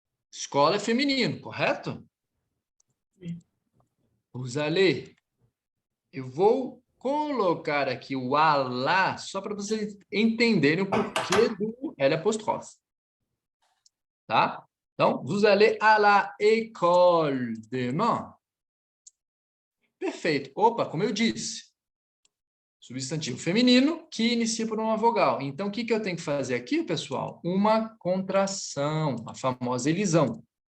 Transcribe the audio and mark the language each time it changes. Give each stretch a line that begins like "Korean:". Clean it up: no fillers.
Portuguese: Escola é feminino, correto?
French: Vous allez.
Portuguese: Eu vou colocar aqui o alá só para vocês entenderem o porquê do L apóstrofe. Tá?
French: Então, vous allez à la école demain.
Portuguese: Perfeito. Opa, como eu disse. Substantivo feminino que inicia por uma vogal. Então, o que eu tenho que fazer aqui, pessoal? Uma contração, a famosa elisão.